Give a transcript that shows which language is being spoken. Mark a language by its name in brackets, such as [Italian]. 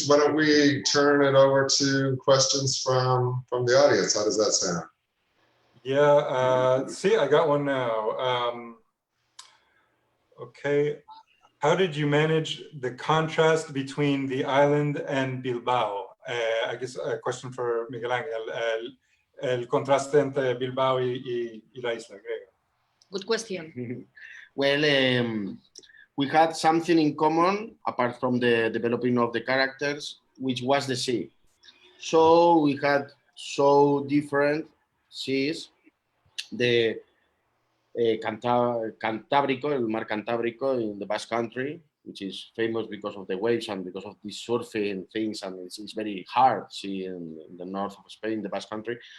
[English] Why don't we turn it over to questions from the audience? How does that sound? Yeah, see, I got one now. Okay. How did you manage the contrast between the island and Bilbao? I guess a question for Miguel Ángel. [Spanish] El contraste entre Bilbao y la isla griega. [English] Good question. Well, we had something in common apart from the developing of the characters, which was the sea. So we had so different seas. The Cantábrico, el Mar Cantábrico in the Basque Country, which is famous because of the waves and because of these surfing things, and it's very hard sea in the north of Spain, the Basque Country.